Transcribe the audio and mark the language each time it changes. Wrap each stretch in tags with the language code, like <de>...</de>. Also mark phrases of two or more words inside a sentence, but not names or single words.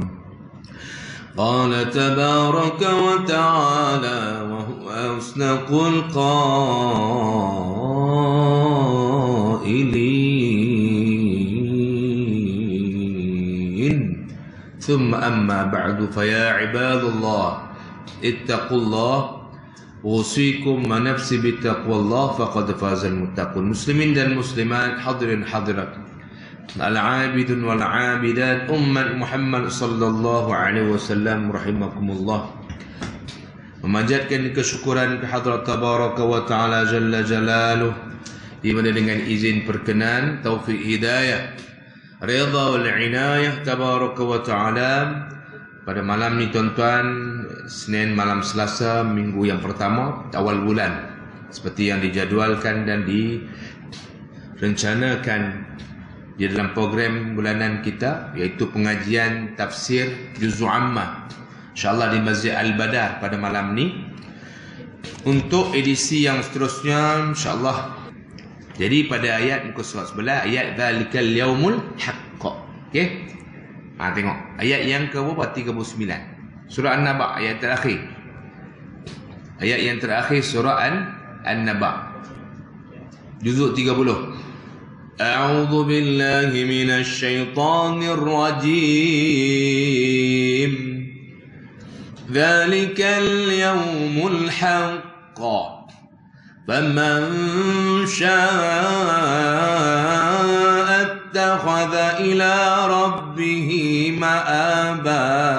<ar>قال تبارك وتعالى وهو أصدق القائلين. ثم أما بعد فيا عباد الله اتقوا الله أوصيكم ونفسي بتقوى الله فقد فاز المتقون.</ar> <ms>Muslimin dan muslimat,</ms> <ar>الحاضرين والحاضرات، العابدون والعابدات، أمة محمد صلى الله عليه وسلم رحمكم الله.</ar> <ms>Memanjatkan kesyukuran kehadrat</ms> <ar>تبارك وتعالى جل جلاله,</ar> <ms>di mana dengan izin perkenan, taufik hidayah,</ms> <ar>رضا والعناية تبارك وتعالى,</ar> <ms>pada malam ni tuan-tuan, Senin malam Selasa minggu yang pertama awal bulan, seperti yang dijadualkan dan direncanakan di dalam program bulanan kita, iaitu pengajian tafsir Juz'u Ammah, insyaAllah di Masjid Al-Badar pada malam ni. Untuk edisi yang seterusnya insyaAllah, jadi pada ayat muka surat sebelah, ayat</ms> <ar>ذلك اليوم الحق.</ar> <ms>Okey, tengok ayat yang ke berapa? 39 surah An-Naba, ayat terakhir. Ayat yang terakhir surah An-Naba, juzuk 30.</ms> <ar>أعوذ بالله من الشيطان الرجيم. ذلك اليوم الحق فمن شاء اتخذ إلى ربه مآبا.</ar>